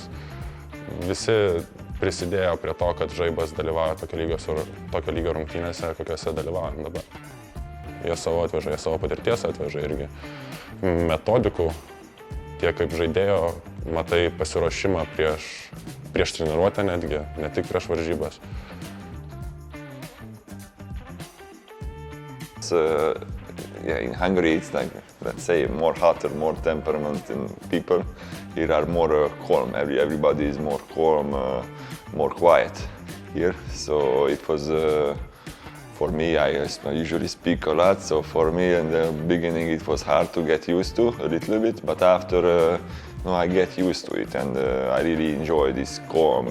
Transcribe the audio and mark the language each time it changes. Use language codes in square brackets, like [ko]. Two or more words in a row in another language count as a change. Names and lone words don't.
[lt] Visi prisidėjo prie to, kad Žaibas dalyvauja tokio lygio rungtynėse, kokiose dalyvaujam dabar. Jie savo atveža, jie savo patirties atveža irgi metodikų, tiek kaip žaidėjo, matai pasiruošimą prieš treniruotę netgi, ne tik prieš varžybas. [en] In Hungary it's like, let's say, more hotter, more temperament in people. Here are more calm, everybody is more calm, more quiet here. So it was, for me, I usually speak a lot, so for me in the beginning it was hard to get used to a little bit, but after I get used to it and I really enjoy this calm.